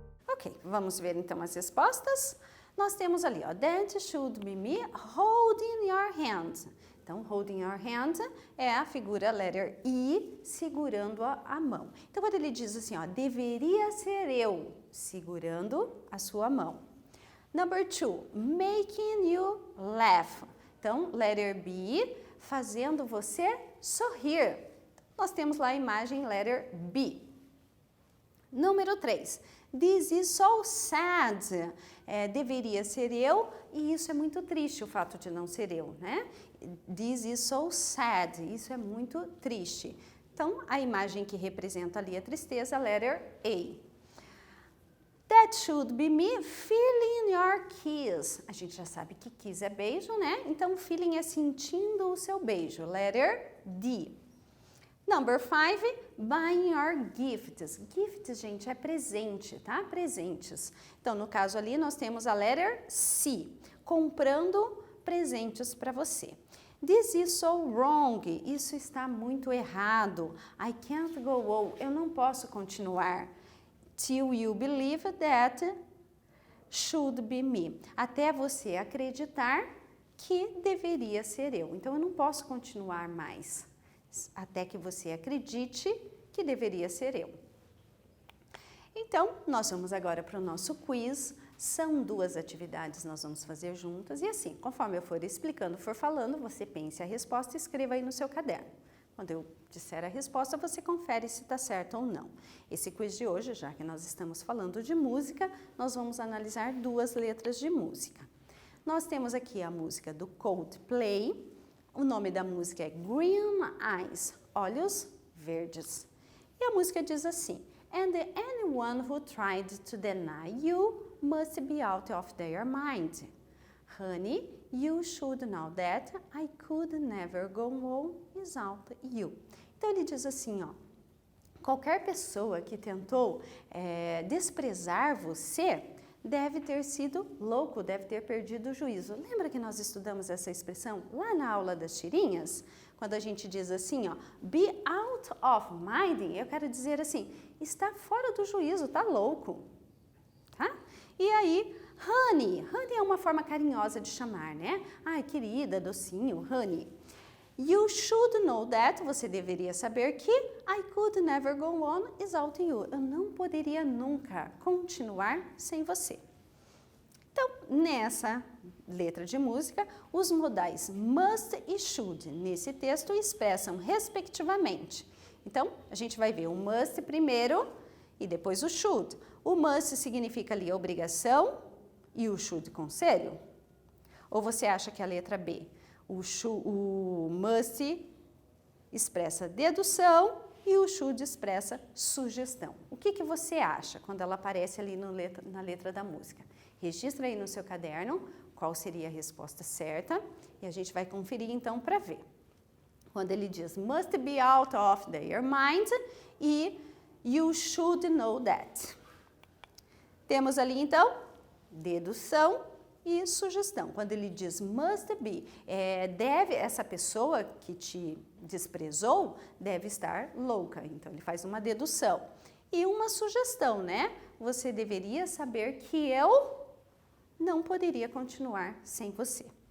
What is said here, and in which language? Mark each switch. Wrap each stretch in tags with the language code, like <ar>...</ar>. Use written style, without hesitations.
<pt>Ok, vamos ver então as respostas. Nós temos ali, ó,</pt> <en>that should be me holding your hand.</en> <pt>Então, holding your hand é a figura letter E segurando a mão. Então, quando ele diz assim, ó, deveria ser eu segurando a sua mão.</pt> <en>Number 2, making you laugh.</en> <pt>Então, letter B, fazendo você sorrir. Nós temos lá a imagem letter B. Número 3,</pt> <en>this is so sad.</en> <pt>Deveria ser eu, e isso é muito triste, o fato de não ser eu, né?</pt> <en>This is so sad.</en> <pt>Isso é muito triste. Então, a imagem que representa ali a tristeza, letter A.</pt> <en>That should be me feeling your kiss.</en> <pt>A gente já sabe que kiss é beijo, né? Então, feeling é sentindo o seu beijo.</pt> <en>Letter D. Number 5, buying your gifts.</en> <pt>Gifts, gente, é presente, tá? Presentes. Então, no caso ali, nós temos a letter C. Comprando presentes para você.</pt> <en>This is so wrong.</en> <pt>Isso está muito errado.</pt> <en>I can't go on.</en> <pt>Eu não posso continuar.</pt> <en>Till you believe that should be me.</en> <pt>Até você acreditar que deveria ser eu. Então, eu não posso continuar mais. Até que você acredite que deveria ser eu. Então, nós vamos agora para o nosso quiz. São 2 atividades que nós vamos fazer juntas. E assim, conforme eu for explicando, for falando, você pense a resposta e escreva aí no seu caderno. Quando eu disser a resposta, você confere se está certo ou não. Esse quiz de hoje, já que nós estamos falando de música, nós vamos analisar 2 letras de música. Nós temos aqui a música do Coldplay. O nome da música é Green Eyes, olhos verdes. E a música diz assim,</pt> <en>and anyone who tried to deny you must be out of their mind. Honey, you should know that I could never go on without you.</en> <pt>Então ele diz assim, ó, qualquer pessoa que tentou desprezar você deve ter sido louco, deve ter perdido o juízo. Lembra que nós estudamos essa expressão lá na aula das tirinhas? Quando a gente diz assim, ó,</pt> <en>be out of mind,</en> <pt>eu quero dizer assim, está fora do juízo, está louco, tá? E aí, honey é uma forma carinhosa de chamar, né? Ai, querida, docinho, honey.</pt> <en>You should know that,</en> <pt>você deveria saber que</pt> <en>I could never go on without you.</en> <pt>Eu não poderia nunca continuar sem você. Então, nessa letra de música, os modais must e should nesse texto expressam respectivamente. Então, a gente vai ver o must primeiro e depois o should. O must significa ali obrigação e o should conselho? Ou você acha que a letra B? O must expressa dedução e o should expressa sugestão. O que você acha quando ela aparece ali na letra da música? Registra aí no seu caderno qual seria a resposta certa e a gente vai conferir então para ver. Quando ele diz</pt> <en>must be out of their mind e you should know that.</en> <pt>Temos ali então dedução e sugestão. Quando ele diz must be, essa pessoa que te desprezou deve estar louca. Então, ele faz uma dedução. E uma sugestão, né? Você deveria saber que eu não poderia continuar sem você.</pt>